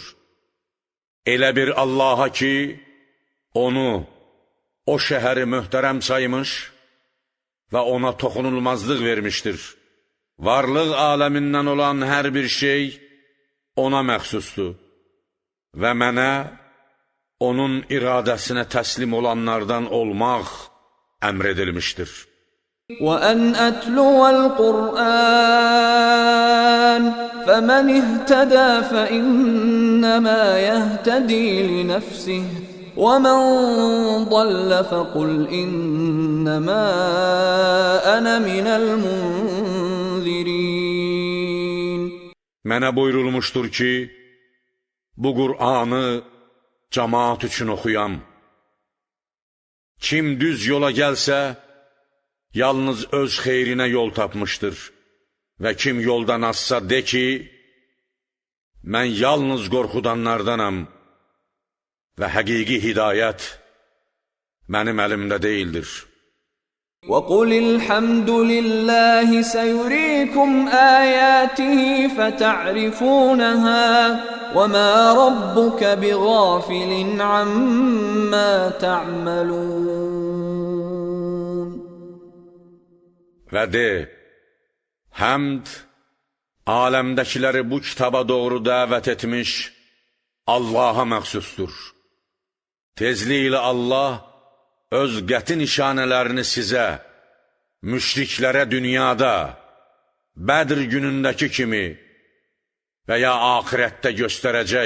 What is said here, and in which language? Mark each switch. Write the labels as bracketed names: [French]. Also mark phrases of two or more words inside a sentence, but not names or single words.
[Azerbaijani] Elə bir Allaha ki, onu, o şəhəri möhtərəm saymış və ona toxunulmazlıq vermişdir. Varlıq aləmindən olan hər bir şey ona məxsusdur və mənə onun iradəsinə təslim olanlardan olmaq əmr edilmişdir. [Arabic] وَأَنْ أَتْلُوَ الْقُرْآنَ فَمَنِ اهْتَدَى فَإِنَّمَا يَهْتَدِي لِنَفْسِهِ وَمَنْ ضَلَّ فَقُلْ إِنَّمَا أَنَا مِنَ الْمُنْذِرِينَ. [Azerbaijani] Mənə buyurulmuşdur ki, bu Qur'anı cəmaat üçün oxuyam. Kim düz yola gəlsə, yalnız öz xeyrinə yol tapmışdır və kim yoldan azsa de ki, mən yalnız qorxudanlardanam və həqiqi hidayət mənim əlimdə deyildir. [Arabic] وَقُلِ الْحَمْدُ لِلَّهِ سَيُرِيكُمْ آيَاتِهِ فَتَعْرِفُونَهَا وَمَا رَبُّكَ بِغَافِلٍ عَمَّا تَعْمَلُونَ. [Azerbaijani] Və de, həmd, aləmdəkiləri bu kitaba doğru dəvət etmiş Allaha məxsusdur. Tezliklə Allah öz qəti nişanələrini sizə, müşriklərə dünyada, Bədr günündəki kimi və ya axirətdə göstərəcək.